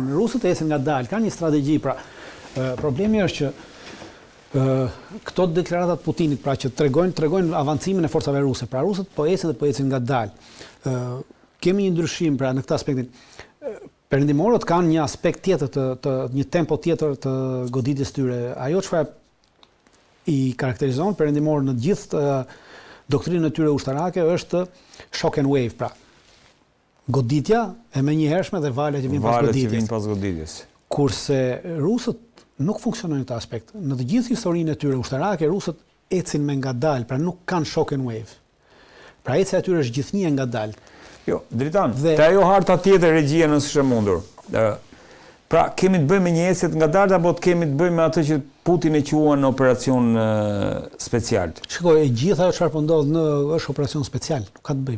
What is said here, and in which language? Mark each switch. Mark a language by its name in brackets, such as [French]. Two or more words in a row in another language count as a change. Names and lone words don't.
[Albanian] Rusët ecën ngadalë, kanë një strategji, pra problemi është që këto deklaratat Putinit, pra që tregojnë avancimin e forcave ruse, pra rusët po ecën dhe po ecën ngadalë. Kemi një ndryshim, pra në këtë aspektin. Perëndimorët kanë një aspekt tjetër, një tempo tjetër të goditjes tyre. Ajo çfarë i karakterizon perëndimorët në gjithë doktrinën e tyre ushtarake është [English] shock and wave, [Albanian] pra goditja e menjëhershme dhe valet që vinë pas goditjes. Kurse rusët nuk funksionojnë në këtë aspekt. Në të gjithë historinë e tyre ushtarake, rusët ecin me ngadalë, pra nuk kanë [English] shock and wave. [Albanian] Pra ecja e tyre është gjithnjë ngadalë. Jo, Dritan, te ajo harta tjetër regjia nëse është e mundur. Pra, kemi të bëjmë me një ecje të ngadalë apo kemi të bëjmë me atë që Putin e quan operacion special? Shikoj, e gjithë ajo çfarë po ndodh është operacion special, nuk ka të bëjmë.